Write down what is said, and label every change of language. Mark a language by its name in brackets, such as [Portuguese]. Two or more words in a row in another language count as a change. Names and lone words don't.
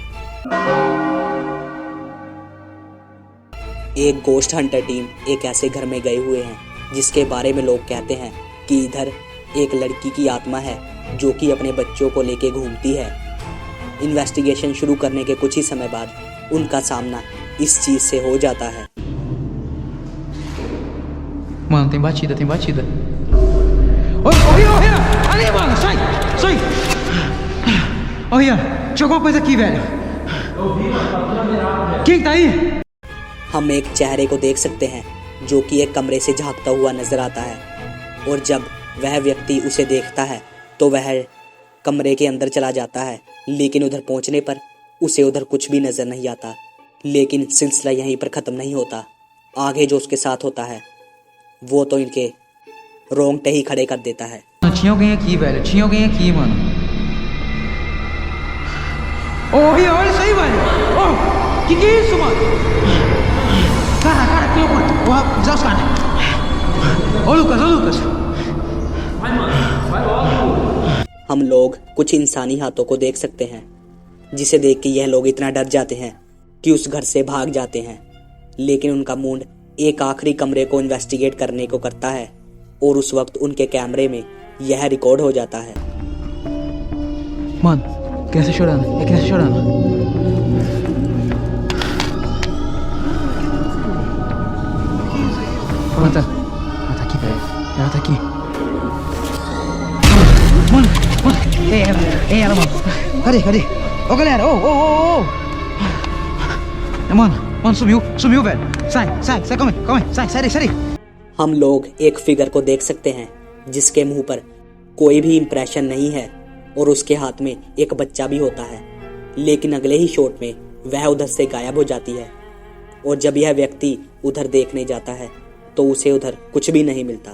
[Hindi] एक [English] ghost hunter team [Hindi] एक ऐसे घर में गए हुए हैं जिसके बारे में लोग कहते हैं कि इधर एक लड़की की आत्मा है जो कि अपने बच्चों को लेके घूमती है। इन्वेस्टिगेशन शुरू करने के कुछ ही समय बाद उनका सामना इस चीज़ से हो जाता है। [Portuguese] Mano, tem batida, tem batida. Ô, Rian! Ali, mano! Sai! Sai! Ô, Rian, tinha alguma coisa aqui, velho. Quem tá aí? [Hindi] हम एक चेहरे को देख सकते हैं जो कि एक कमरे से झांकता हुआ नजर आता है, और जब वह व्यक्ति उसे देखता है तो वह कमरे के अंदर चला जाता है। लेकिन उधर पहुंचने पर उसे उधर कुछ भी नजर नहीं आता। लेकिन सिलसिला यहीं पर ख़त्म नहीं होता। आगे जो उसके साथ होता है वो तो इनके रोंगटे ही खड़े कर देता है। [Portuguese] Tinha alguém aqui, velho. Tinha alguém aqui, mano. Ô, Rian, olha isso aí, velho. Ô, que é isso, mano? Cara, que loucura. Vou avisar os caras. Ô, Lucas. [Hindi] हम लोग कुछ इंसानी हाथों को देख सकते हैं जिसे देख के यह लोग इतना डर जाते हैं कि उस घर से भाग जाते हैं। लेकिन उनका मूड एक आखिरी कमरे को इन्वेस्टिगेट करने को करता है, और उस वक्त उनके कैमरे में यह रिकॉर्ड हो जाता है। [Portuguese] Mano, criança chorando. É criança chorando. Ela tá aqui, velho. Ela tá aqui. Mano. É ela, mano. Cadê? Ô, galera, ô. Mano, sumiu, velho. Sai, calma aí. Sai daí. [Hindi] हम लोग एक फिगर को देख सकते हैं जिसके मुंह पर कोई भी इंप्रेशन नहीं है, और उसके हाथ में एक बच्चा भी होता है। लेकिन अगले ही शॉट में वह उधर से गायब हो जाती है, और जब यह व्यक्ति उधर देखने जाता है तो उसे उधर कुछ भी नहीं मिलता।